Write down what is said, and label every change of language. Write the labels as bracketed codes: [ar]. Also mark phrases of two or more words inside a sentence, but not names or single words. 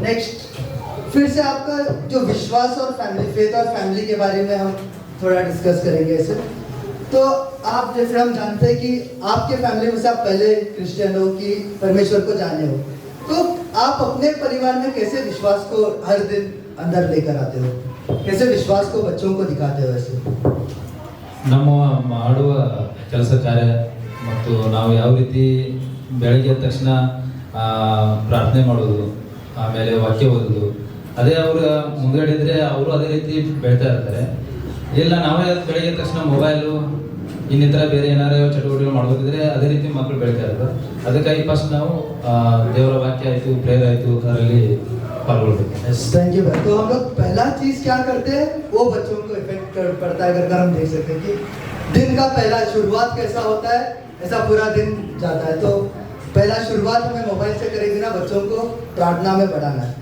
[hi] नेक्स्ट फिर से आपका जो विश्वास और फैमिली, फेथ और फैमिली के बारे में हम थोड़ा डिस्कस करेंगे ऐसे। तो आप जैसे हम जानते हैं कि आपके फैमिली में से आप पहले क्रिश्चियन हो कि परमेश्वर को जाने हो, तो आप अपने परिवार में कैसे विश्वास को हर दिन अंदर लेकर आते हो, कैसे विश्वास को बच्चों को दिखाते हो? ऐसे [kn] ನಮ್ಮ ಮಾಡುವ ಕೆಲಸ ಕಾರ್ಯ ಮತ್ತು ನಾವು ಯಾವ ರೀತಿ ಬೆಳಗ್ಗೆ ಎದ್ದ ತಕ್ಷಣ ಪ್ರಾರ್ಥನೆ ಮಾಡೋದು, ಆಮೇಲೆ ವಾಕ್ಯ ಓದೋದು, ಅದೇ ಅವರ ಮುಂದ್ಗಡೆ ಇದ್ರೆ ಅವರು ಅದೇ ರೀತಿ ಬೆಳ್ತಾ ಇರ್ತಾರೆ. ಇಲ್ಲ ನಾವೇ ಬೆಳಗ್ಗೆ ಎದ್ದ ತಕ್ಷಣ ಮೊಬೈಲು ಇನ್ನಿತರ ಬೇರೆ ಏನಾರು ಚಟುವಟಿಕೆ ಮಾಡ್ಬೇಕಿದ್ರೆ ಅದೇ ರೀತಿ ಮಕ್ಕಳು ಬೆಳಿತಾ ಇರ್ತಾರೆ. ಅದಕ್ಕಾಗಿ ಫಸ್ಟ್ ನಾವು ದೇವರ ವಾಕ್ಯ ಆಯಿತು, ಪ್ರೇಯರ್ ಆಯಿತು, ಅದರಲ್ಲಿ पालवल। [en] Thank you [hi] भाई। तो हम लोग पहला चीज क्या करते हैं वो बच्चों को इफेक्ट पड़ता है, अगर हम देख सकते हैं कि दिन का पहला शुरुआत कैसा होता है, ऐसा पूरा दिन जाता है। तो पहला शुरुआत हमें मोबाइल से करेगी ना, बच्चों को प्रार्थना में बढ़ाना है।